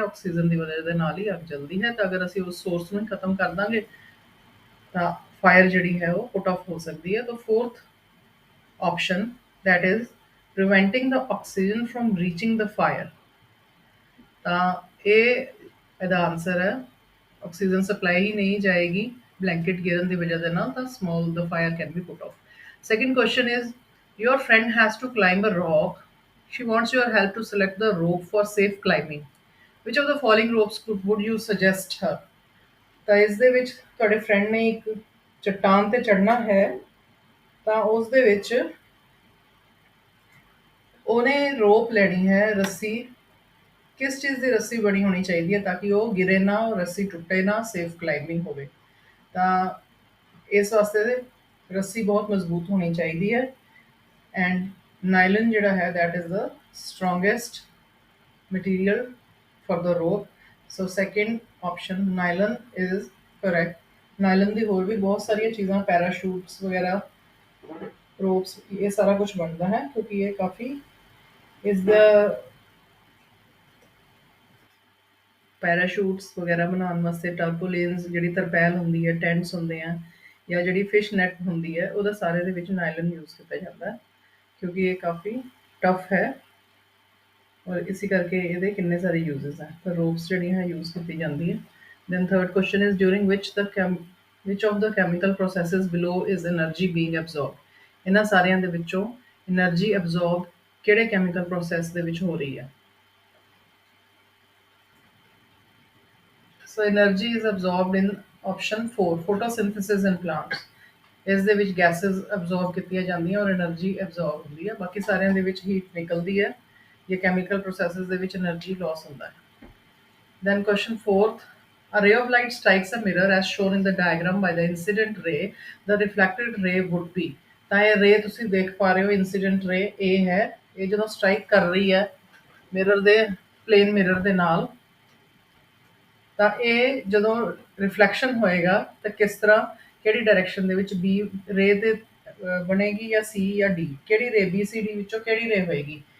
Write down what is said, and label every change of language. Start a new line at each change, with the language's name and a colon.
Punjabi: Oxygen ਦੀ ਵਜ੍ਹਾ ਦੇ ਨਾਲ ਹੀ ਅੱਗ ਜਲਦੀ ਹੈ। ਤਾਂ ਅਗਰ ਅਸੀਂ ਉਸ ਸੋਰਸ ਨੂੰ ਖਤਮ ਕਰ ਦਾਂਗੇ ਤਾਂ ਫਾਇਰ ਜਿਹੜੀ ਹੈ ਉਹ ਪੁੱਟ ਆਫ ਹੋ ਸਕਦੀ ਹੈ।
English: ਤਾਂ fourth option that is preventing the oxygen from reaching the fire,
Punjabi: ਤਾਂ ਇਹ ਇਹਦਾ ਆਨਸਰ ਹੈ। ਆਕਸੀਜਨ ਸਪਲਾਈ ਹੀ ਨਹੀਂ ਜਾਏਗੀ blanket ਗਿਰਨ ਦੀ ਵਜ੍ਹਾ ਦੇ ਨਾਲ ਤਾਂ
English: small the fire can be put off. Second question is, your friend has to climb a rock. She wants your help to select the rope for safe climbing. Which of the following ropes would you suggest her?
Punjabi: ਤਾਂ ਇਸ ਦੇ ਵਿੱਚ ਤੁਹਾਡੇ friend ਨੇ ਇੱਕ ਚਟਾਨ ਤੇ ਚੜ੍ਹਨਾ ਹੈ ਤਾਂ ਉਸ ਦੇ ਵਿੱਚ ਉਹਨੇ ਰੋਪ ਲੈਣੀ ਹੈ ਰੱਸੀ। ਕਿਸ ਚੀਜ਼ ਦੀ ਰੱਸੀ ਬਣੀ ਹੋਣੀ ਚਾਹੀਦੀ ਹੈ ਤਾਂ ਕਿ ਉਹ ਗਿਰੇ ਨਾ, ਉਹ ਰੱਸੀ ਟੁੱਟੇ ਨਾ, ਸੇਫ ਕਲਾਈਮਿੰਗ ਹੋਵੇ। ਤਾਂ ਇਸ ਵਾਸਤੇ ਰੱਸੀ ਬਹੁਤ ਮਜ਼ਬੂਤ ਹੋਣੀ ਚਾਹੀਦੀ ਹੈ ਐਂਡ ਨਾਈਲਨ ਜਿਹੜਾ ਹੈ
English: That is the strongest material for the rope. So second option nylon is correct.
Punjabi: Nylon ਦੀ ਹੋਰ ਵੀ ਬਹੁਤ ਸਾਰੀਆਂ ਚੀਜ਼ਾਂ ਪੈਰਾਸ਼ੂਟਸ ਵਗੈਰਾ, ਰੋਪਸ, ਇਹ ਸਾਰਾ ਕੁਝ ਬਣਦਾ ਹੈ ਕਿਉਂਕਿ ਇਹ ਕਾਫੀ ਇਸ ਦਾ ਪੈਰਾਸ਼ੂਟਸ ਵਗੈਰਾ ਬਣਾਉਣ ਵਾਸਤੇ ਟਰਬੂਲੈਂਸ ਜਿਹੜੀ ਤਰਪੈਲ ਹੁੰਦੀ ਹੈ, ਟੈਂਟਸ ਹੁੰਦੇ ਆ ਜਾਂ ਜਿਹੜੀ ਫਿਸ਼ ਨੈਟ ਹੁੰਦੀ ਹੈ ਉਹਦਾ ਸਾਰੇ ਦੇ ਵਿੱਚ ਨਾਈਲਨ ਯੂਜ਼ ਕੀਤਾ ਜਾਂਦਾ ਹੈ ਕਿਉਂਕਿ ਇਹ ਕਾਫੀ ਟਫ ਹੈ ਔਰ ਇਸੇ ਕਰਕੇ ਇਹਦੇ ਕਿੰਨੇ ਸਾਰੇ ਯੂਜ਼ਸ ਹੈ। ਤਾਂ ਰੋਪਸ ਜਿਹੜੀਆਂ ਹੈ ਯੂਜ਼ ਕੀਤੀ ਜਾਂਦੀ ਹੈ।
English: Then third question is during which of the chemical processes below is energy being absorbed?
Punjabi: ਇਹਨਾਂ ਸਾਰਿਆਂ ਦੇ ਵਿੱਚੋਂ એનર્ਜੀ ਐਬਜ਼ੌਰਬ ਕਿਹੜੇ ਕੈਮੀਕਲ ਪ੍ਰੋਸੈਸ ਦੇ ਵਿੱਚ ਹੋ ਰਹੀ ਹੈ?
English: So energy is absorbed in option 4, photosynthesis in plants.
Punjabi: ਇਸ ਦੇ ਵਿੱਚ ਗੈਸਸ ਐਬਜ਼ੌਰਬ ਕੀਤੀਆਂ ਜਾਂਦੀਆਂ ਔਰ એનર્ਜੀ ਐਬਜ਼ੌਰਬ ਹੁੰਦੀ ਹੈ। ਬਾਕੀ ਸਾਰਿਆਂ ਦੇ ਵਿੱਚ ਹੀਟ ਨਿਕਲਦੀ ਹੈ ਜਾਂ ਕੈਮੀਕਲ ਪ੍ਰੋਸੈਸਸ ਦੇ ਵਿੱਚ એનર્ਜੀ ਲਾਸ ਹੁੰਦਾ ਹੈ।
English: Then question 4th, a ray of light strikes a mirror as shown in the diagram by the incident ray. The reflected ray would be,
Punjabi: ਤਾਂ ਇਹ ਰੇ ਤੁਸੀਂ ਦੇਖ ਪਾ ਰਹੇ ਹੋ ਇਨਸੀਡੈਂਟ ਰੇ ਇਹ ਹੈ। ਇਹ ਜਦੋਂ ਸਟ੍ਰਾਈਕ ਕਰ ਰਹੀ ਹੈ ਮਿਰਰ ਦੇ ਪਲੇਨ ਮਿਰਰ ਦੇ ਨਾਲ ਤਾਂ ਇਹ ਜਦੋਂ ਰਿਫਲੈਕਸ਼ਨ ਹੋਏਗਾ ਤਾਂ ਕਿਸ ਤਰ੍ਹਾਂ ਕਿਹੜੀ ਡਾਇਰੈਕਸ਼ਨ ਦੇ ਵਿੱਚ ਬੀ ਰੇ ਤੇ ਬਣੇਗੀ ਜਾਂ ਸੀ ਜਾਂ ਡੀ, ਕਿਹੜੀ ਰੇ ਬੀ ਸੀ ਡੀ ਵਿੱਚੋਂ ਕਿਹੜੀ ਰੇ ਹੋਏਗੀ।